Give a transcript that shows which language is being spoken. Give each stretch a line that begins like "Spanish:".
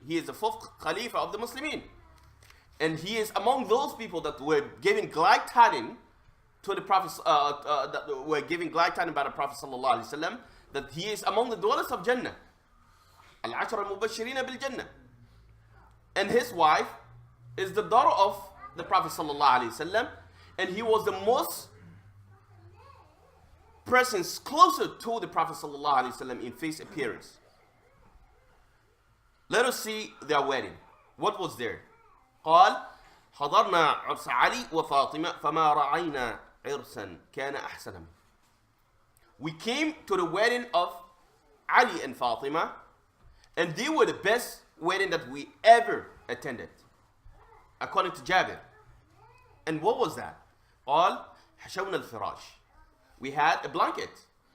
English: He is the fourth Khalifa of the Muslimin, and he is among those people that were giving glad tidings to the Prophet, that were giving glad tidings by the Prophet sallallahu alaihi wasallam, that he is among the dwellers of Jannah, al-Ashra al-Mubashirina bil-Jannah, and his wife is the daughter of the Prophet sallallahu alaihi wasallam, and he was the most persons closer to the Prophet sallallahu alaihi wasallam in face appearance. Let us see their wedding. What was there?
Arabic: قال حضرنا عرس علي وفاطمة فما رأينا عرسا كان أحسن.
English: We came to the wedding of Ali and Fatima, and they were the best wedding that we ever attended, according to Jabir. And what was that?
Arabic: قال حشونا الفراش.
English: We had a blanket.